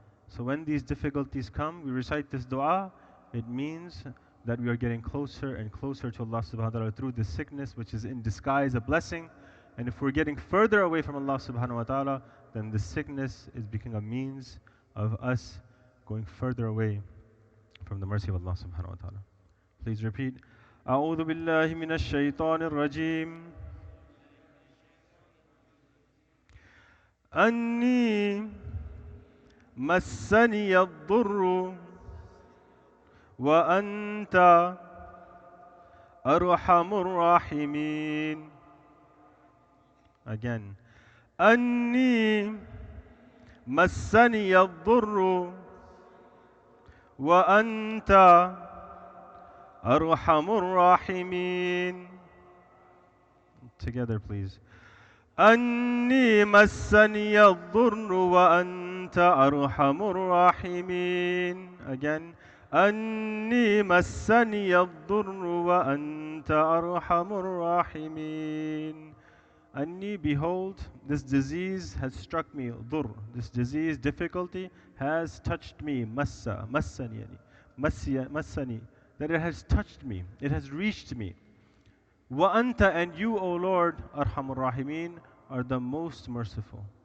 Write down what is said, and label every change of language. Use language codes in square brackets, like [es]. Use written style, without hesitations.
[en] So when these difficulties come, we recite this dua, it means that we are getting closer and closer to Allah subhanahu wa ta'ala through this sickness, which is in disguise a blessing. And if we're getting further away from Allah subhanahu wa ta'ala, then the sickness is becoming a means of us going further away from the mercy of Allah subhanahu wa ta'ala. Please repeat. [ar] أعوذ بالله من الشيطان الرجيم أني مسني الضر وأنت أرحم الراحمين. [en] Again. [ar] أني مسني الضر وأنت أرحم الراحمين. [en] Together, please. [ar] أني مسني الضر وأنت أرحم الراحمين. [en] Again. [ar] أني مسني الضر وأنت أرحم الراحمين. [en] Anni, behold, this disease has struck me. Dur, this disease, difficulty, has touched me. Massa, massani, massani, that it has touched me. It has reached me. Wa anta, and you, O Lord, arhamur rahimin, are the most merciful.